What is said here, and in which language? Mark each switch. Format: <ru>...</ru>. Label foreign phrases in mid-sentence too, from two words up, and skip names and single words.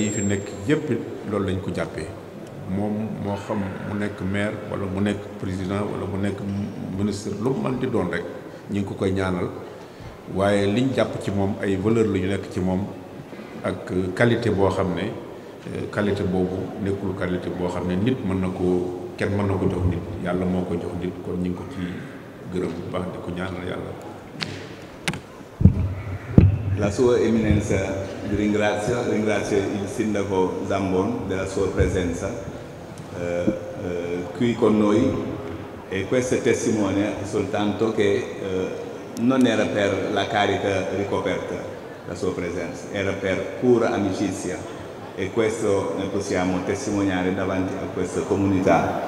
<wo>yi fi nekk yépp loolu lañ ko jàppee moom moo xam mu nekk maire wala mu nekk président wala mu nekk ministre lu mu mën di doon rek ñu ngi ko koy ñaanal waaye liñ jàpp ci moom ay valeur la ñu nekk ci moom ak qualité boo xam ne qualité boobu nekkul qualité boo xam ne nit mën na ko kenn mën na ko jox nit yàlla moo ko jox nit kon ñu ngi ko ci gërëm bu baax di ko ñaanal yàlla.</wo> <it>La sua eminenza vi ringrazio il sindaco Zambon della sua presenza qui con noi e questo testimonia soltanto che non era per la carica ricoperta la sua presenza, era per pura amicizia e questo ne possiamo testimoniare davanti a questa comunità.</it>